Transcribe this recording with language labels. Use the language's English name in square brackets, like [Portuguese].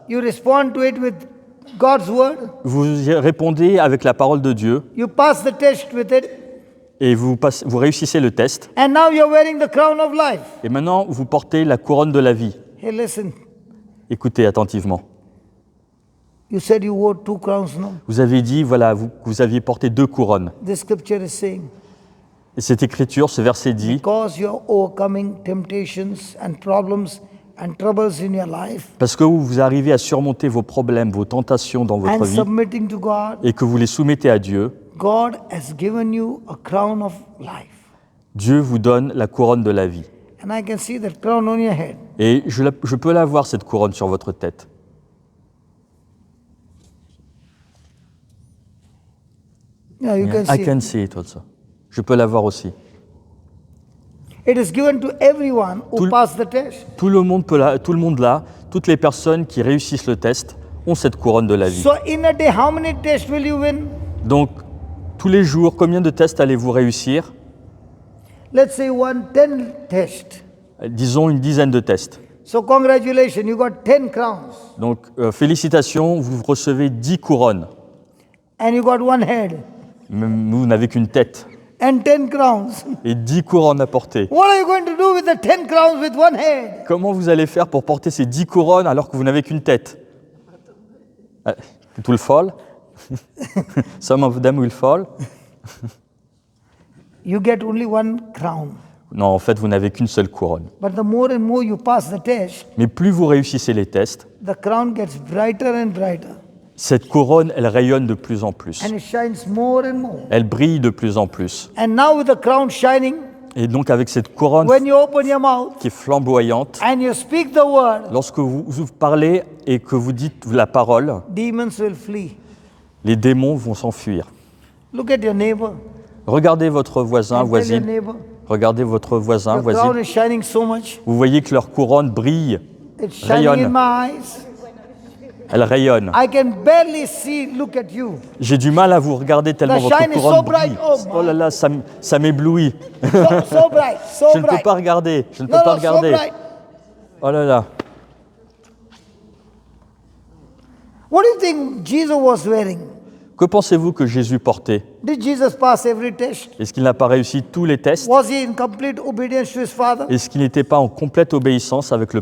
[English] you respond to it with God's word, [French] vous y répondez avec la parole de Dieu [English] you pass the test with it, [French] et vous réussissez le test. [English] and now you're wearing the crown of life. [French] Et maintenant, vous portez la couronne de la vie. [English] Hey, listen, [French] Écoutez attentivement. [English] you said you wore 2 crowns, no? [French] Vous avez dit, voilà, vous aviez porté 2 couronnes. [English] This scripture is saying, [French] Et cette écriture, ce verset dit, [English] because you're overcoming temptations and problems and troubles in your life [French] parce que vous arrivez à surmonter vos problèmes, vos tentations dans votre [English] and [French] vie, [English] submitting to God, [French] et que vous les soumettez à Dieu, [English] God has given you a crown of life. [French] Dieu vous donne la couronne de la vie. [English] And I can see that crown on your head. [French] Et je peux la voir, cette couronne, sur votre tête. [English] Yeah, you can I see. can see it also. [French] Je peux la voir aussi. [English] It is given to everyone who [French] Tout le- [English] pass the test. [French] Tout le monde là, toutes les personnes qui réussissent le test ont cette couronne de la vie. [English] So in a day, how many tests will you win? [French] Donc, tous les jours, combien de tests allez-vous réussir? [English] Let's say 10 tests. [French] Disons une dizaine de tests. [English] So congratulations, you got 10 crowns [French] Donc, félicitations, vous recevez 10 couronnes. [English] and you got one head [French] Même vous n'avez qu'une tête. [English] and 10 crowns. [French] Et 10 couronnes à porter. [English] What are you going to do with the 10 crowns with one head? [French] Comment vous allez faire pour porter ces 10 couronnes alors que vous n'avez qu'une tête? [English] It will fall. Some of them will fall. You get only one crown. [French] Non, en fait, vous n'avez qu'une seule couronne. [English] But the more and more you pass the test, [French] Mais plus vous réussissez les tests, [English] the crown gets brighter and brighter. [French] cette couronne, elle rayonne de plus en plus. [English] And it shines more and more. [French] Elle brille de plus en plus. [English] And now with the crown shining, [French] Et donc, avec cette couronne [English] when you open your mouth [French] qui est flamboyante, [English] and you speak the word, [French] lorsque vous parlez et que vous dites la parole, [English] demons will flee. [French] les démons vont s'enfuir. [English] Look at your neighbor. [French] Regardez votre voisin, [English] And tell your [French] voisine. [English] neighbor, [French] Regardez votre voisin, [English] your crown [French] voisine. [English] is shining so much. [French] Vous voyez que leur couronne brille. [English] It's shining [French] Rayonne. [English] in my eyes. [French] Elle rayonne. [English] I can barely see, look at you. [French] J'ai du mal à vous regarder tellement [English] The [French] votre [English] shine is so [French] couronne [English] bright. [French] brille. Oh, Oh là là, ça m'éblouit. [English] So bright, so [French] Je ne peux [English] bright. [French] pas regarder. Je ne peux [English] No, [French] pas [English] no, so [French] regarder. [English] bright. [French] Oh là là. [English] What do you think Jesus was wearing? [French] Que pensez-vous que Jésus portait? [English] Did Jesus pass every test? [French] Est-ce qu'il n'a pas réussi tous les tests? [English] Was he in complete obedience to his Father? [French] Est-ce qu'il n'était pas en complète obéissance avec le